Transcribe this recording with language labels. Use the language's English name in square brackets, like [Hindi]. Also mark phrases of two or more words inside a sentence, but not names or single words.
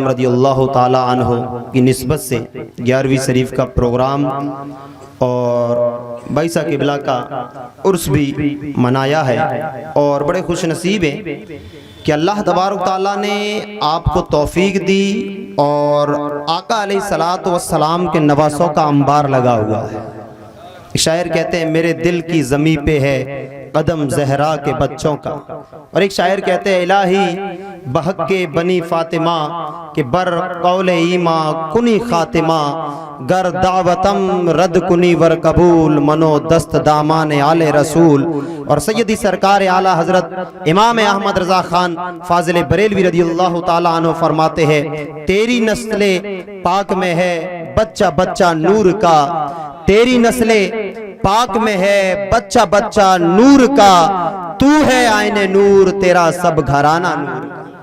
[Urdu] رضی اللہ تعالی عنہ کی نسبت سے 11ویں شریف کا پروگرام اور بائیسا قبلہ کا عرس بھی منایا ہے، اور بڑے خوش نصیب ہیں کہ اللہ تبارک تعالیٰ نے آپ کو توفیق دی، اور آقا علیہ السلام کے نواسوں کا انبار لگا ہوا ہے۔ شاعر کہتے ہیں میرے دل کی زمین پہ ہے قدم زہرا کے بچوں کا، اور ایک شاعر کہتے ہیں [Persian] الہی بحق کے بنی فاطمہ کہ بر قول ایماں کنی خاتمہ، گر دعوتم رد کنی ور قبول منو دست دامان آل رسول. [Urdu] اور سیدی سرکار اعلیٰ حضرت امام احمد رضا خان فاضل بریلوی رضی اللہ تعالیٰ عنہ فرماتے ہیں تیری نسل پاک میں ہے بچہ بچہ نور کا, تیری نسل پاک میں ہے بچہ بچہ نور کا, تو ہے آئین نور تیرا سب گھرانہ نور کا.